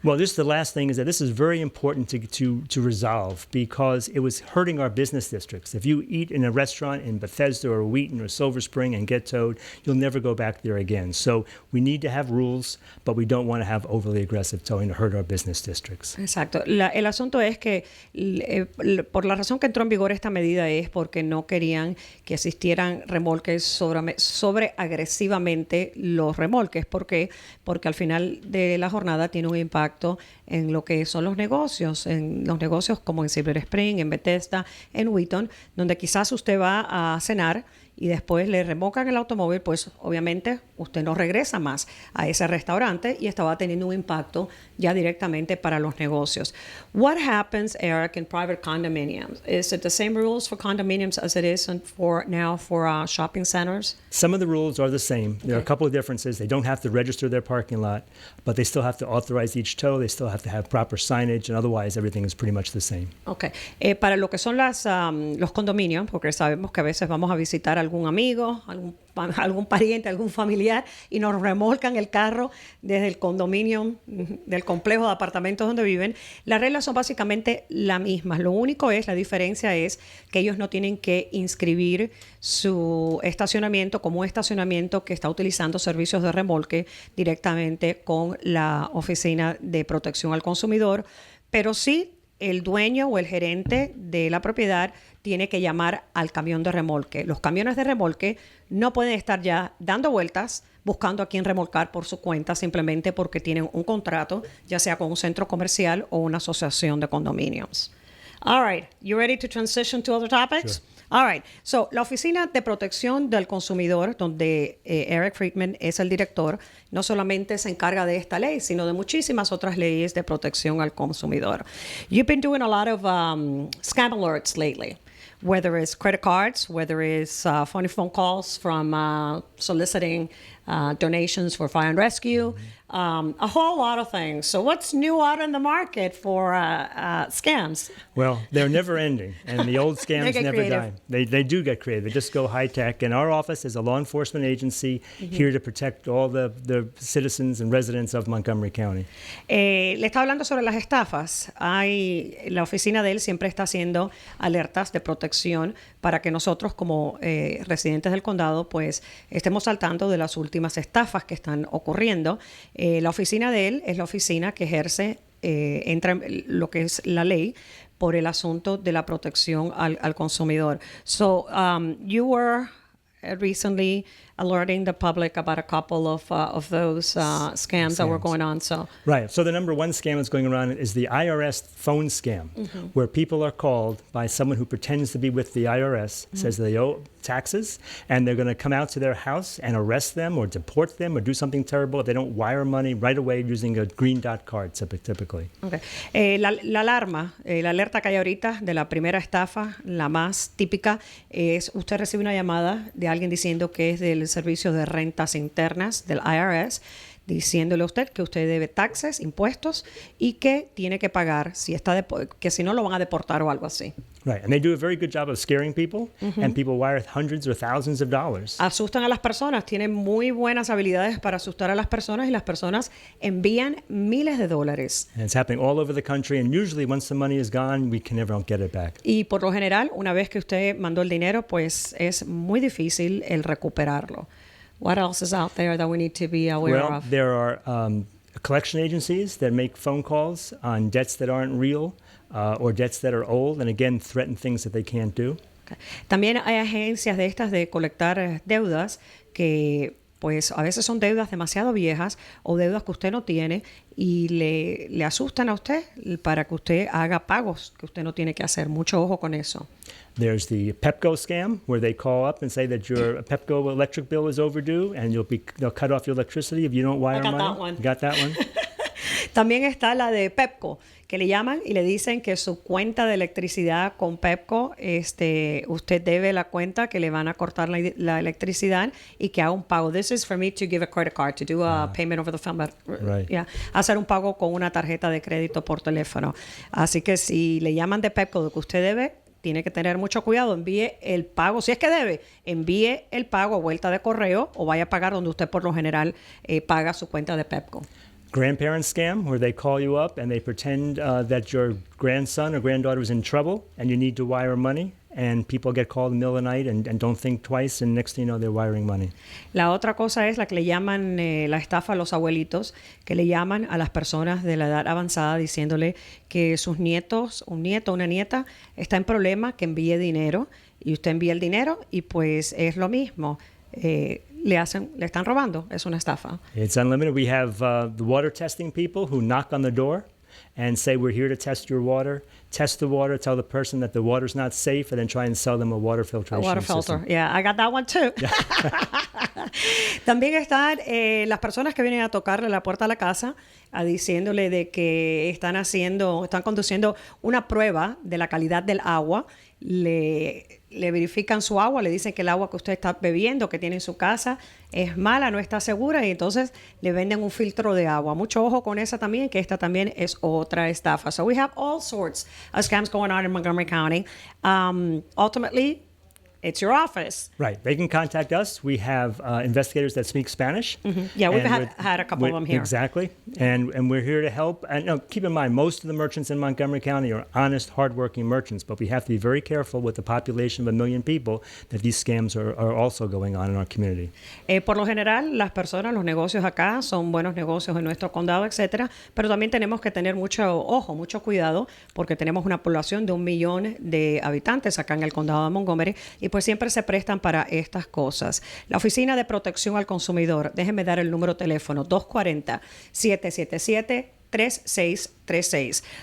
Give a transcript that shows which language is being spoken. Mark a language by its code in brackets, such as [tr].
[en] Well, this is the last thing is that this is very important to resolve because it was hurting our business districts. If you eat in a restaurant in Bethesda or Wheaton or Silver Spring and get towed, you'll never go back there again. So we need to have rules, but we don't want to have overly aggressive towing to hurt our business districts. [es] Exacto. El asunto es que por la razón que entró en vigor esta medida es porque no querían que existieran remolques sobre agresivamente los remolques. ¿Por qué? Porque al final de la jornada tiene un impacto en lo que son los negocios como en Silver Spring, en Bethesda, en Wheaton, donde quizás usted va a cenar y después le remolcan el automóvil, pues obviamente usted no regresa más a ese restaurante y estaba teniendo un impacto ya directamente para los negocios. [en] What happens, Eric, in private condominiums? Is it the same rules for condominiums as it is for shopping centers? Some of the rules are the same. There are a couple of differences. They don't have to register their parking lot, but they still have to authorize each tow. They still have to have proper signage, and otherwise everything is pretty much the same. Okay. [es] Para lo que son los condominios, porque sabemos que a veces vamos a visitar a algún amigo, algún pariente, algún familiar y nos remolcan el carro desde el condominio del complejo de apartamentos donde viven. Las reglas son básicamente las mismas. Lo único la diferencia es que ellos no tienen que inscribir su estacionamiento como un estacionamiento que está utilizando servicios de remolque directamente con la Oficina de Protección al Consumidor, pero sí el dueño o el gerente de la propiedad tiene que llamar al camión de remolque. Los camiones de remolque no pueden estar ya dando vueltas buscando a quién remolcar por su cuenta simplemente porque tienen un contrato, ya sea con un centro comercial o una asociación de condominios. [en] All right, you ready to transition to other topics? Sure. All right. [es] So, la Oficina de Protección del Consumidor, donde Eric Friedman es el director, no solamente se encarga de esta ley, sino de muchísimas otras leyes de protección al consumidor. [en] You've been doing a lot of scam alerts lately, whether it's credit cards, whether it's funny phone calls from soliciting donations for fire and rescue, a whole lot of things. So what's new out in the market for scams? Well, they're never ending, and the old scams get never creative. die. They do get creative. They just go high tech. And our office is a law enforcement agency here to protect all the citizens and residents of Montgomery County. [es] Le estaba hablando sobre las estafas. La oficina de él siempre está haciendo alertas de protección para que nosotros como residentes del condado pues estemos al tanto de las últimas estafas que están ocurriendo. La oficina de él es la oficina que ejerce, entra en lo que es la ley por el asunto de la protección al consumidor. [en] So, you were recently alerting the public about a couple of those scams that were going on. So Right. So the number one scam that's going around is the IRS phone scam, where people are called by someone who pretends to be with the IRS, says they owe taxes, and they're going to come out to their house and arrest them or deport them or do something terrible if they don't wire money right away using a green dot card typically. okay. [es] La alarma, la alerta que hay ahorita de la primera estafa, la más típica, es usted recibe una llamada de alguien diciendo que es del Servicio de Rentas Internas del IRS, diciéndole a usted que usted debe taxes, impuestos y que tiene que pagar que si no lo van a deportar o algo así. [en] Right, and they do a very good job of scaring people, and people wire hundreds or thousands of dollars. [es] Asustan a las personas, tienen muy buenas habilidades para asustar a las personas y las personas envían miles de dólares. [en] And it's happening all over the country, and usually once the money is gone, we can never get it back. [es] Y por lo general, una vez que usted mandó el dinero, pues es muy difícil el recuperarlo. [en] What else is out there that we need to be aware Well, of? there are collection agencies that make phone calls on debts that aren't real or debts that are old, and again, threaten things that they can't do. Okay. [es] También hay agencias de estas de colectar deudas que pues a veces son deudas demasiado viejas o deudas que usted no tiene y le asustan a usted para que usted haga pagos que usted no tiene que hacer. Mucho ojo con eso. [en] There's the Pepco scam, where they call up and say that your Pepco electric bill is overdue, and they'll cut off your electricity if you don't wire money. That one. Got that one? [es] También está la de Pepco, que le llaman y le dicen que su cuenta de electricidad con Pepco, usted debe la cuenta, que le van a cortar la electricidad y que haga un pago. [en] This is for me to give a credit card, to do a payment over the phone. Right. [es] Yeah, hacer un pago con una tarjeta de crédito por teléfono. Así que si le llaman de Pepco de que usted debe, tiene que tener mucho cuidado. Envíe el pago, si es que debe, envíe el pago a vuelta de correo o vaya a pagar donde usted por lo general paga su cuenta de Pepco. [en] Grandparent scam, where they call you up and they pretend that your grandson or granddaughter is in trouble and you need to wire money, and people get called in the middle of the night and don't think twice, and next thing you know, they're wiring money. [es] La otra cosa es la que le llaman la estafa a los abuelitos, que le llaman a las personas de la edad avanzada diciéndole que sus nietos, un nieto, una nieta, está en problema, que envíe dinero, y usted envía el dinero y pues es lo mismo. Le están robando, es una estafa. [en] It's unlimited. We have the water testing people who knock on the door and say, we're here to test your water. Test the water, tell the person that the water's not safe, and then try and sell them a water filtration A water system. filter. Yeah, I got that one too. [es] También están las personas que vienen a tocarle la puerta a la casa diciéndole de que están conduciendo una prueba de la calidad del agua. Le verifican su agua, le dicen que el agua que usted está bebiendo, que tiene en su casa, es mala, no está segura, y entonces le venden un filtro de agua. Mucho ojo con esa también, que esta también es otra estafa. [en] So we have all sorts of scams going on in Montgomery County. Ultimately, it's your office. Right. They can contact us. We have investigators that speak Spanish. Mm-hmm. Yeah, we've had a couple of them here. Exactly. And we're here to help. And no, keep in mind, most of the merchants in Montgomery County are honest, hardworking merchants, but we have to be very careful with the population of 1 million people that these scams are also going on in our community. [es] Por lo general, las personas, los negocios acá son buenos negocios en nuestro condado, etcétera, pero también tenemos que tener mucho ojo, mucho cuidado, porque tenemos una población de 1 millón de habitantes acá en el condado de Montgomery, y pues siempre se prestan para estas cosas. La Oficina de Protección al Consumidor, déjenme dar el número de teléfono, 240-777-3636.